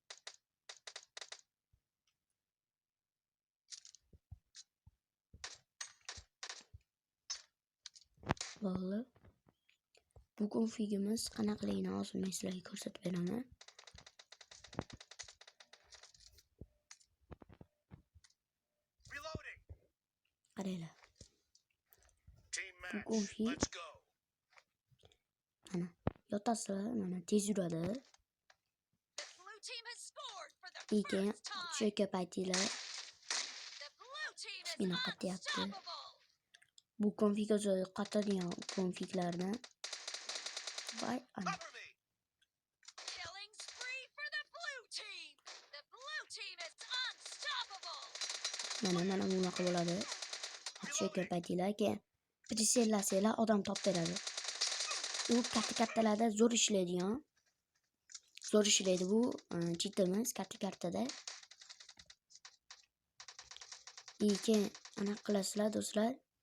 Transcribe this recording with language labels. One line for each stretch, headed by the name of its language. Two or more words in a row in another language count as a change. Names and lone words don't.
Uzbek: Bo'ldi. Bu konfigimiz qanaqaligini hozir men sizlarga ko'rsatib beraman. qaranglar.
English: Team
Uzbek: Bu
English: match.
Uzbek: konfig.
English: Let's go.
Uzbek: Mana yotasizlar, mana tez yuradi.
English: The blue team has scored for the
Uzbek: Lekin
English: first time.
Uzbek: o'sha paytinglar
English: The blue team is
Uzbek: spina qatyapti.
English: unstoppable.
Uzbek: Bu konfig o'zi qatadigan konfiglarni. Voy, ana.
English: Cover me. Killing spree for the blue team. The blue team is unstoppable.
Uzbek: Mana bunaqa bo'ladi. O'sha paytinglar keyin presellasanglar odam topib beradi. U katta-kattalarda zo'r ishlaydigan. Zo'r ishlaydi bu chitimiz katta-kattada. Keyin ana qilasizlar do'stlar.